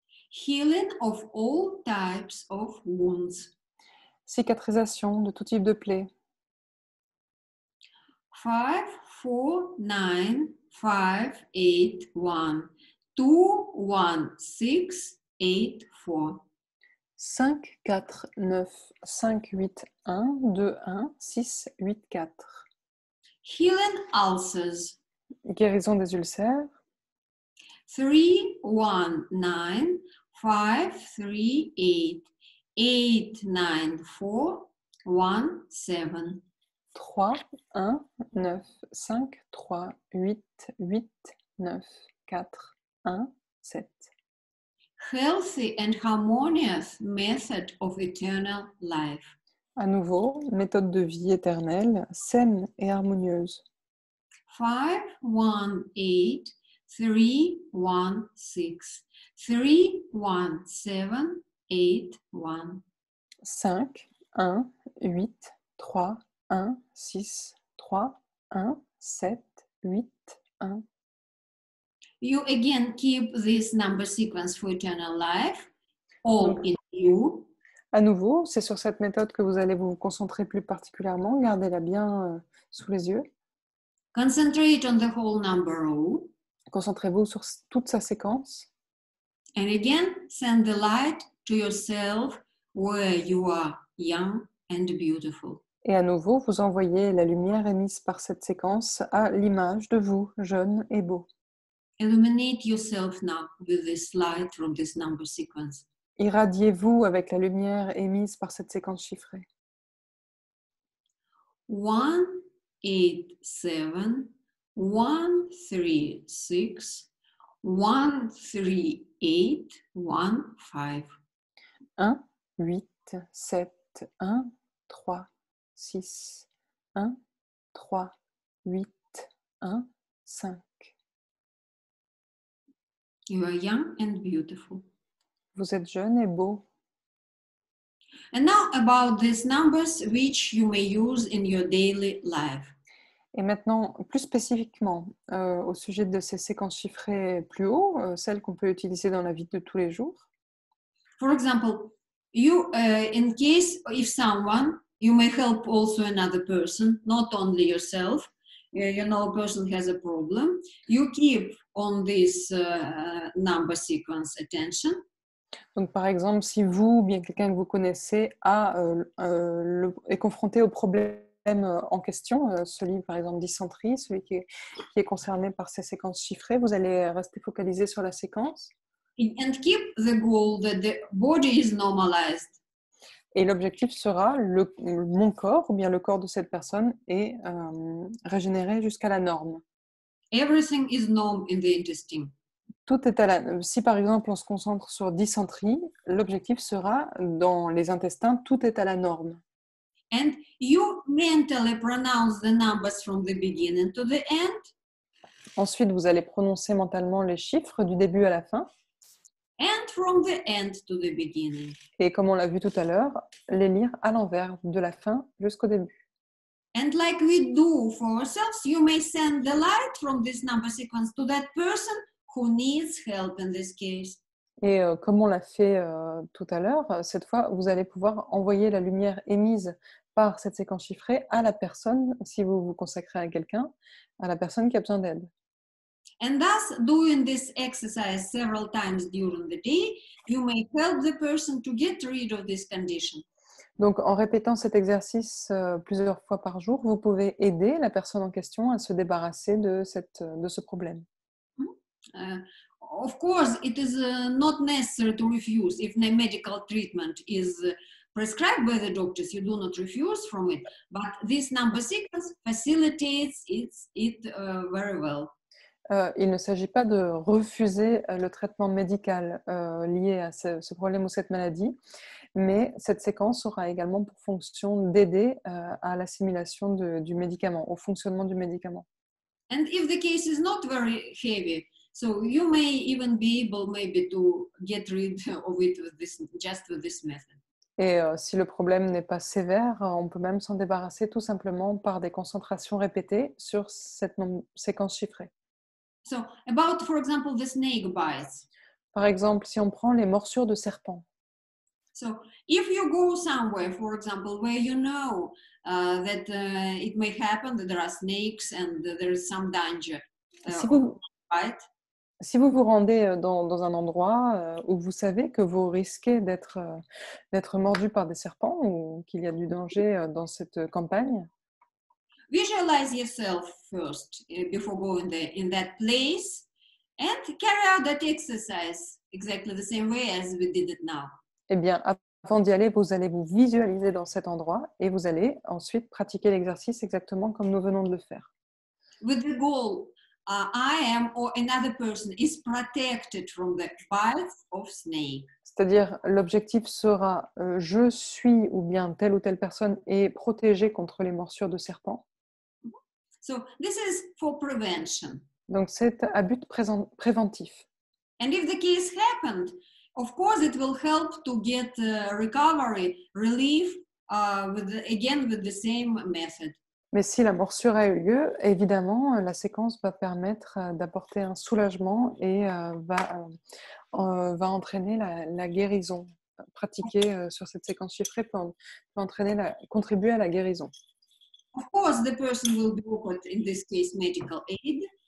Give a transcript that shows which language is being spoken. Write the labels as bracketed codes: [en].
[en] Healing of all types of wounds. [fr] Cicatrisation de tout type de plaie. 5, 4, 9, 5, 8, 1. 2, 1, 6, 8, 4. 5, 4, 9, 5, 8, 1, 2, 1, 6, 8, 4. [en] Healing ulcers. [fr] Guérison des ulcères. 3, 1, 9, 5, 3, 8. 8, 9, 4, 1, 7. 3, 1, 9, 5, 3, 8, 8, 9, 4, 1, 7. [en] Healthy and harmonious method of eternal life. [fr] À nouveau, méthode de vie éternelle, saine et harmonieuse. 5, 1, 8, 3, 1, 6. 3, 1, 7, 8, 1. 5, 1, 8, 3, 1, 6, 3, 1, 7, 8, 1. [en] You again keep this number sequence for eternal life, all in you. [fr] À nouveau, c'est sur cette méthode que vous allez vous concentrer plus particulièrement. Gardez-la bien sous les yeux. [en] Concentrate on the whole number row. [fr] Concentrez-vous sur toute sa séquence. [en] And again, send the light to yourself where you are young and beautiful. [fr] Et à nouveau, vous envoyez la lumière émise par cette séquence à l'image de vous, jeune et beau. [en] Illuminate yourself now with this light from this number sequence. [fr] Irradiez-vous avec la lumière émise par cette séquence chiffrée. [en] 1, 8, 7, 1, 3, 6, 1, 3, 8, 1, 5. [fr] 1, 8, 7, 1, 3, 6, 1, 3, 8, 1, 5. [en] You are young and beautiful. [fr] Vous êtes jeune et beau. [en] And now about these numbers which you may use in your daily life. [fr] Et maintenant, plus spécifiquement, au sujet de ces séquences chiffrées plus haut, celles qu'on peut utiliser dans la vie de tous les jours. [en] For example, you, in case if someone, you may help also another person, not only yourself. You know, a person has a problem. You keep on this number sequence attention. [fr] Donc, par exemple, si vous ou bien quelqu'un que vous connaissez est confronté au problème en question, celui par exemple dysenterie, celui qui est concerné par ces séquences chiffrées, vous allez rester focalisé sur la séquence. [en] And keep the goal that the body is normalized. [fr] Et l'objectif sera mon corps ou bien le corps de cette personne est régénéré jusqu'à la norme. [en] Everything is norm in the intestine. [fr] Tout est si par exemple on se concentre sur dysenterie, l'objectif sera dans les intestins, tout est à la norme. [en] And you mentally pronounce the numbers from the beginning to the end. [fr] Ensuite, vous allez prononcer mentalement les chiffres du début à la fin. [en] And from the end to the beginning. [fr] Et comme on l'a vu tout à l'heure, les lire à l'envers, de la fin jusqu'au début. [en] And like we do for ourselves, you may send the light from this number sequence to that person who needs help in this case. [fr] Et comme on l'a fait tout à l'heure, cette fois, vous allez pouvoir envoyer la lumière émise par cette séquence chiffrée à la personne, si vous vous consacrez à quelqu'un, à la personne qui a besoin d'aide. [en] And thus, doing this exercise several times during the day, you may help the person to get rid of this condition. [fr] Donc, en répétant cet exercice plusieurs fois par jour, vous pouvez aider la personne en question à se débarrasser de ce problème. [en] Of course, it is not necessary to refuse if the medical treatment is prescribed by the doctors. You do not refuse from it, but this number sequence facilitates it very well. [fr] Il ne s'agit pas de refuser le traitement médical lié à ce problème ou cette maladie, mais cette séquence aura également pour fonction d'aider à l'assimilation du médicament, au fonctionnement du médicament. [en] And if the case is not very heavy, so you may even be able maybe to get rid of it with this method. [fr] Et si le problème n'est pas sévère, on peut même s'en débarrasser tout simplement par des concentrations répétées sur cette séquence chiffrée. [en] So about, for example, the snake bites. [fr] Par exemple, si on prend les morsures de serpent. [en] So if you go somewhere, for example, where you know that it may happen that there are snakes and there is some danger bite. [fr] Si vous vous rendez dans un endroit où vous savez que vous risquez d'être mordu par des serpents ou qu'il y a du danger dans cette campagne, [en] visualize yourself first before going there in that place and carry out that exercise exactly the same way as we did it now. [fr] Eh bien, avant d'y aller, vous allez vous visualiser dans cet endroit et vous allez ensuite pratiquer l'exercice exactement comme nous venons de le faire. [en] With the goal, I am or another person is protected from the bites of snake. [fr] C'est-à-dire, l'objectif sera je suis ou bien telle personne est protégée contre les morsures de serpent. [en] So this is for prevention. [fr] Donc, c'est à but préventif. [en] And if the case happened, of course, it will help to get recovery, relief, with the same method. [fr] Mais si la morsure a eu lieu, évidemment, la séquence va permettre d'apporter un soulagement et va entraîner la guérison. Pratiquer sur cette séquence chiffrée peut contribuer à la guérison. [en] Of course, the person will be offered, in this case, medical aid.